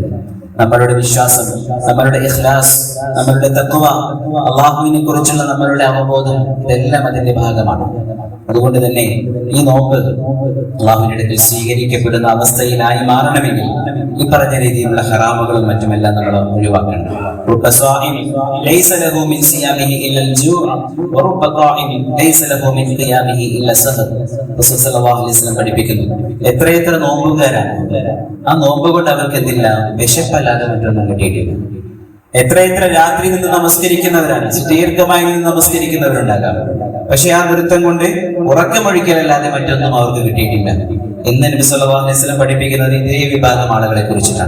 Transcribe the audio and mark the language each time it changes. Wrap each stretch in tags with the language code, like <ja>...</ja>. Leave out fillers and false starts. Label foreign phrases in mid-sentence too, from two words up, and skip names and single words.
<ml>നമ്മളുടെ വിശ്വാസം, നമ്മളുടെ ഇഖ്ലാസ്, നമ്മളുടെ തഖ്വ, അള്ളാഹുവിനെ കുറിച്ചുള്ള നമ്മളുടെ അവബോധം, ഇതെല്ലാം അതിന്റെ ഭാഗമാണ്. അതുകൊണ്ട് തന്നെ ഈ നോമ്പ് അള്ളാഹുവിന്റെ അടുക്കൽ സ്വീകരിക്കപ്പെടുന്ന അവസ്ഥയിലായി മാറണമെങ്കിൽ ഈ പറഞ്ഞ രീതിയിലുള്ള ഹറാമുകളും മറ്റുമെല്ലാം നമ്മൾ ഒഴിവാക്കണം.</ml> <ar>رب صائم ليس له من صيامه إلا الجوع ورب قائم ليس له من قيامه إلا السهر.</ar> <ml>റസൂൽ</ml> <ar>صلى الله عليه وسلم</ar> <ml>പഠിപ്പിക്കുന്നു, എത്രയെത്ര നോമ്പുകാരാണ്, ആ നോമ്പ് കൊണ്ട് അവർക്ക് എന്തില്ല, വിശപ്പല്ലാതെ മറ്റൊന്നും കിട്ടിയിട്ടില്ല. എത്രയെത്ര രാത്രി നിന്ന് നമസ്കരിക്കുന്നവരാണ്, ദീർഘമായി നിന്ന് നമസ്കരിക്കുന്നവരുണ്ടാകാം, പക്ഷെ ആ നൃത്തം കൊണ്ട് ഉറക്കമൊഴിക്കലല്ലാതെ മറ്റൊന്നും അവർക്ക് കിട്ടിയിട്ടില്ല എന്ന് നബി</ml> <ar>صلى الله عليه وسلم</ar> <ml>പഠിപ്പിക്കുന്നത് ഇതേ വിഭാഗം ആളുകളെ കുറിച്ചിട്ടാണ്.</ml>